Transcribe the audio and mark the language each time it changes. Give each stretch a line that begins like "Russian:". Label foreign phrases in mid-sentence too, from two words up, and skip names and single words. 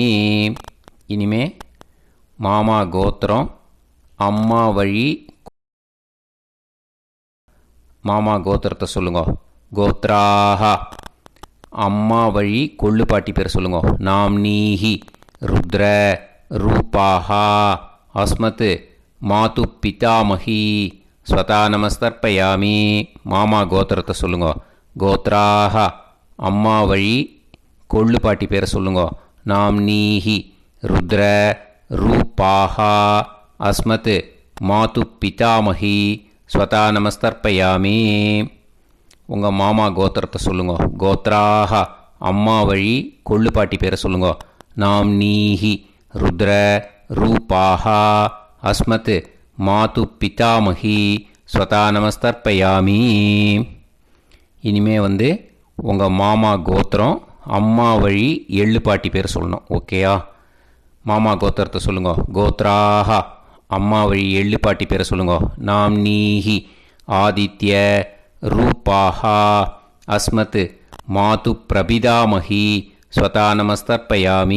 Tamil: இனிமே மாமா கோத்திரம் அம்மா வழி மாமா கோத்திரத்தை சொல்லுங்க. கோத்ராக அம்மா வழி கொள்ளு பாட்டி பேர் சொல்லுங்க.
Sanskrit: नाम नीः रुद्र रूपाः अस्मत् मातुः पितामहीः स्वधा नमस्तर्पयामि.
Tamil: மாமா கோத்திரத்தை சொல்லுங்க. கோத்ராக அம்மா வழி கொள்ளு பாட்டி பேரை சொல்லுங்க.
Sanskrit: नाम नीः रुद्र रूपाः अस्मत् मातुः पितामहीः स्वधा नमस्तर्पयामि.
Tamil: உங்கள் மாமா கோத்திரத்தை சொல்லுங்க. கோத்ராக அம்மா வழி கொள்ளு பாட்டி பேரை சொல்லுங்க.
Sanskrit: नाम नीः रुद्र रूपाः अस्मत् मातुः पितामहीः स्वधा नमस्तर्पयामि.
Tamil: இனிமே உங்கள் மாமா கோத்திரம் அம்மா வழி எள்ளு பாட்டி பேர் சொல்லணும். ஓகேயா? மாமா கோத்திரத்தை சொல்லுங்க. கோத்ராக அம்மா வழி எள்ளு பாட்டி பேரை சொல்லுங்க.
Sanskrit: नाम नीः आदित्य रूपाः अस्मत् मातुः प्रपितामहीः स्वधा नमस्तर्पयामि.